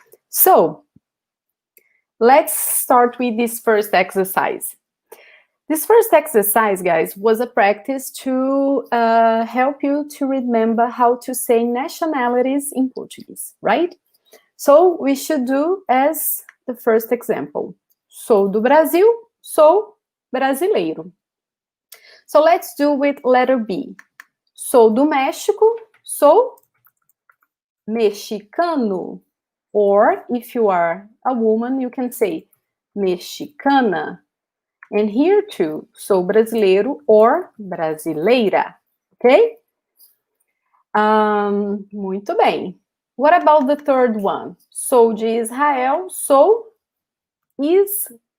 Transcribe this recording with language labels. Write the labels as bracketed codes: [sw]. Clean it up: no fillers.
[en] So let's start with this first exercise. This first exercise, guys, was a practice to help you to remember how to say nationalities in Portuguese, right? So we should do as the first example. [pt] Sou do Brasil, sou brasileiro. [en] So let's do with letter B. [pt] Sou do México, sou mexicano. [en] Or if you are a woman, you can say mexicana. And here too, [pt] sou brasileiro [en] or brasileira, okay? [pt] Muito bem. [en] What about the third one? [pt] Sou de Israel, sou israelense.